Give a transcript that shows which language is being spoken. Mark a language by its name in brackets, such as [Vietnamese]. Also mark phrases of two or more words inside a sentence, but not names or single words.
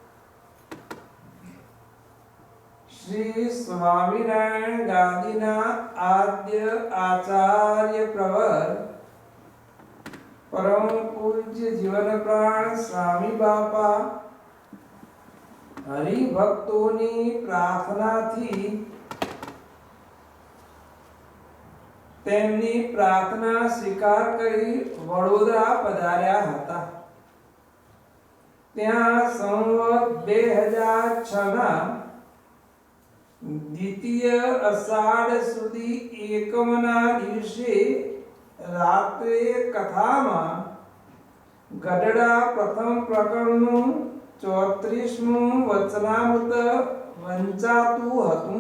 [Gujarati] શ્રી સ્વામીનારાયણ ગાદીના આદ્ય આચાર્ય પ્રવર પરમ પૂજ્ય જીવન પ્રાણ સ્વામી બાપા હરિભક્તોની પ્રાર્થનાથી તેમની પ્રાર્થના સ્વીકાર કરી વડોદરા પધાર્યા હતા। ત્યાં સંવત 2006 ના દ્વિતીય અષાઢ સુદી એકમના દિવસે રાત્રે કથામાં ગઢડા પ્રથમ પ્રકરણનું 34મું વચનામૃત વંચાતું હતું।